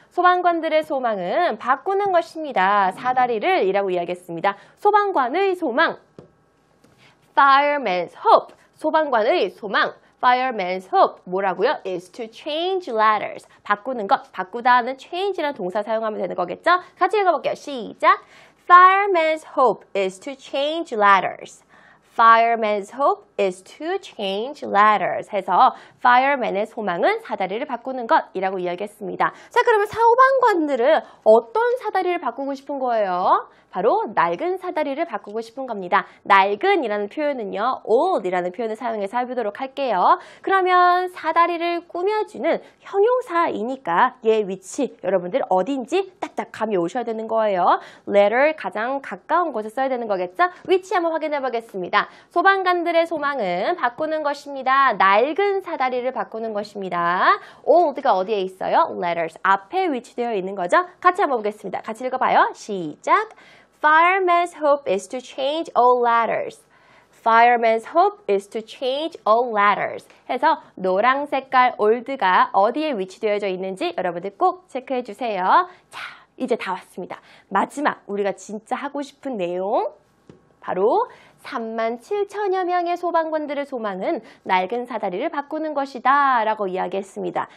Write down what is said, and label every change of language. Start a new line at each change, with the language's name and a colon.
Korean: 소방관들의 소망은 바꾸는 것입니다. 사다리를 이라고 이야기했습니다. 소방관의 소망,
English: fireman's hope.
Korean: 소방관의 소망,
English: fireman's hope.
Korean: 뭐라고요?
English: is to change ladders.
Korean: 바꾸는 것, 바꾸다는 change라는 동사 사용하면 되는 거겠죠? 같이 읽어볼게요. 시작.
English: Fireman's hope is to change ladders. Fireman's hope is to change ladders
Korean: 해서 fireman의 소망은 사다리를 바꾸는 것이라고 이야기했습니다. 자, 그러면 소방관들은 어떤 사다리를 바꾸고 싶은 거예요? 바로 낡은 사다리를 바꾸고 싶은 겁니다. 낡은이라는 표현은요, old이라는 표현을 사용해서 해보도록 할게요. 그러면 사다리를 꾸며주는 형용사이니까 얘 위치 여러분들 어딘지 딱딱 감이 오셔야 되는 거예요. ladder 가장 가까운 곳에 써야 되는 거겠죠? 위치 한번 확인해 보겠습니다. 소방관들의 소망은 바꾸는 것입니다. 낡은 사다리를 바꾸는 것입니다. old가 어디에 있어요? letters 앞에 위치되어 있는 거죠? 같이 한번 보겠습니다. 같이 읽어봐요. 시작.
English: Fireman's hope is to change all ladders. Fireman's hope is to change all ladders.
Korean: 해서 노랑 색깔 old가 어디에 위치되어져 있는지 여러분들 꼭 체크해 주세요. 자, 이제 다 왔습니다. 마지막 우리가 진짜 하고 싶은 내용 바로 37,000여 명의 소방관들의 소망은 낡은 사다리를 바꾸는 것이다 라고 이야기했습니다.